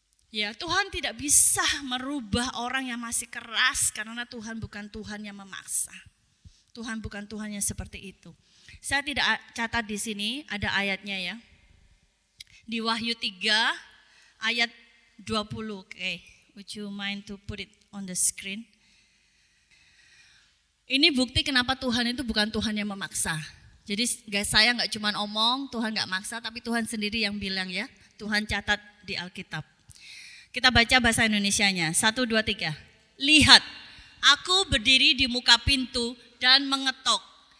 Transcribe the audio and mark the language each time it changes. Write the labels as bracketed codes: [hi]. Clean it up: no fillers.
[id] Ya, Tuhan tidak bisa merubah orang yang masih keras karena Tuhan bukan Tuhan yang memaksa. Tuhan bukan Tuhan yang seperti itu. Saya tidak catat di sini, ada ayatnya ya. Di Wahyu 3 ayat 20. [en] Oke, would you mind to put it on the screen? [id] Ini bukti kenapa Tuhan itu bukan Tuhan yang memaksa. Jadi saya nggak cuma omong, Tuhan nggak maksa, tapi Tuhan sendiri yang bilang ya. Tuhan catat di Alkitab. Kita baca bahasa Indonesianya. 1, 2, 3. Lihat, aku berdiri di muka pintu dan mengetok.